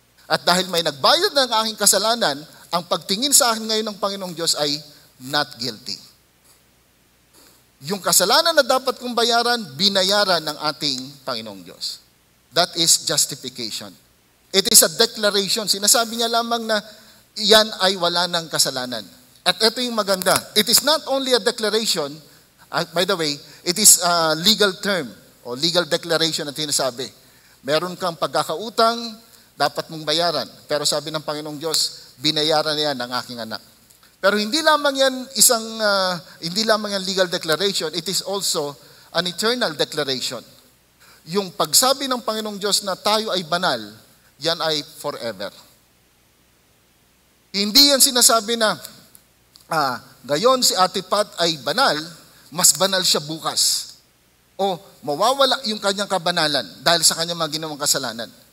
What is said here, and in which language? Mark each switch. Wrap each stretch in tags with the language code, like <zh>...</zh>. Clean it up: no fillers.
<tl>At dahil may nagbayad ng aking kasalanan, ang pagtingin sa akin ngayon ng Panginoong Diyos ay</tl> <en>not guilty.</en> <tl>Yung kasalanan na dapat kong bayaran, binayaran ng ating Panginoong Diyos.</tl> <en>That is justification. It is a declaration.</en> <tl>Sinasabi niya lamang na yan ay wala ng kasalanan. At ito yung maganda.</tl> <en>It is not only a declaration, by the way, it is a legal term o legal declaration</en> <tl>na tinasabi. Meron kang pagkakautang, dapat mong bayaran. Pero sabi ng Panginoong Diyos, binayaran niya ng aking anak. Pero hindi lamang yan hindi lamang yan legal declaration,</tl> <en>it is also an eternal declaration.</en> <tl>Yung pagsabi ng Panginoong Diyos na tayo ay banal, yan ay forever. Hindi yan sinasabi na, gayon si Ate Pat ay banal, mas banal siya bukas. O mawawala yung kanyang kabanalan dahil sa kanyang mga ginawang kasalanan.</tl>